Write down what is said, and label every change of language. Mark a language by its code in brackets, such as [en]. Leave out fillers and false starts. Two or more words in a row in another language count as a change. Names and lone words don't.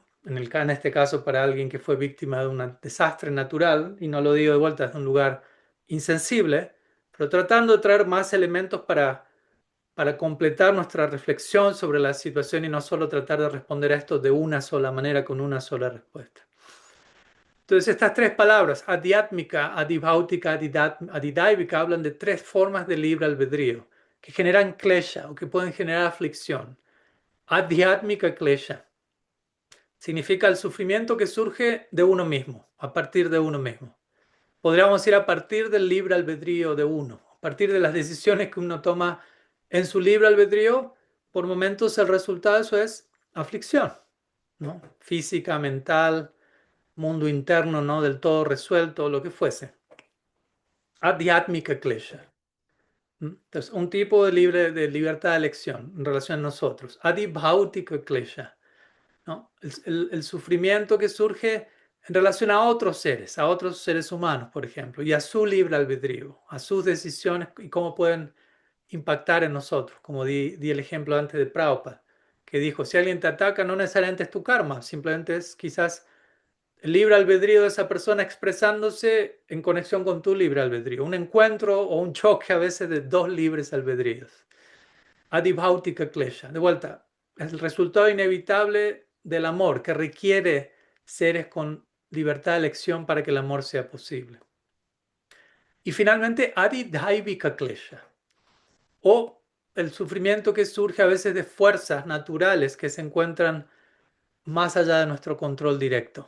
[es] En este caso, para alguien que fue víctima de un desastre natural, y no lo digo de vuelta desde un lugar insensible, pero tratando de traer más elementos para completar nuestra reflexión sobre la situación y no solo tratar de responder a esto de una sola manera, con una sola respuesta. Entonces, estas tres palabras, [sa] adhyatmika, adhibhautika, adhidaivika, [es] hablan de tres formas de libre albedrío que generan klesha o que pueden generar aflicción. [sa] Adhyatmika klesha [es] significa el sufrimiento que surge de uno mismo, a partir de uno mismo. Podríamos decir a partir del libre albedrío de uno, a partir de las decisiones que uno toma en su libre albedrío, por momentos el resultado de eso es aflicción, ¿no? Física, mental, mundo interno no del todo resuelto, lo que fuese. [sa] Adhyatmika klesha. [es] Entonces, un tipo de libertad de elección en relación a nosotros. [sa] Adhibhautika klesha, [es] ¿no? El sufrimiento que surge en relación a otros seres humanos, por ejemplo, y a su libre albedrío, a sus decisiones y cómo pueden impactar en nosotros, como di el ejemplo antes de Prabhupada, que dijo, si alguien te ataca, no necesariamente es tu karma, simplemente es quizás el libre albedrío de esa persona expresándose en conexión con tu libre albedrío, un encuentro o un choque a veces de dos libres albedríos. [sa] Adhibhautika klesha. [es] De vuelta, es el resultado inevitable del amor que requiere seres con libertad de elección para que el amor sea posible. Y finalmente, [sa] adhidhaivika klesha, [es] o el sufrimiento que surge a veces de fuerzas naturales que se encuentran más allá de nuestro control directo.